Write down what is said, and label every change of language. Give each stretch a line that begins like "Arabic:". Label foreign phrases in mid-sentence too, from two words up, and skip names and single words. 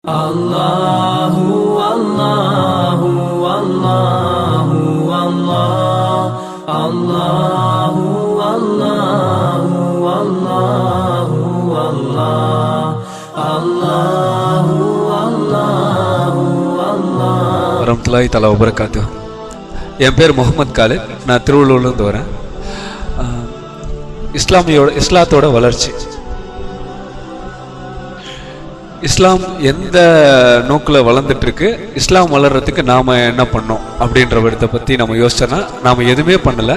Arabic: Allahu Allahu Allahu Allah Allahu Allahu Allahu Allah Allahu Allahu Allah ورحمة الله تعالى وبركاته.
Tamil: என் பேர் முகமது காலித். நான் திருவள்ளூர்லேருந்து வரேன். இஸ்லாத்தோட வளர்ச்சி, இஸ்லாம் எந்த நோக்கில் வளர்ந்துட்டு இருக்கு, இஸ்லாம் வளர்றதுக்கு நாம் என்ன பண்ணோம் அப்படின்ற விடத்தை பற்றி நம்ம யோசிச்சோன்னா நாம் எதுவுமே பண்ணலை.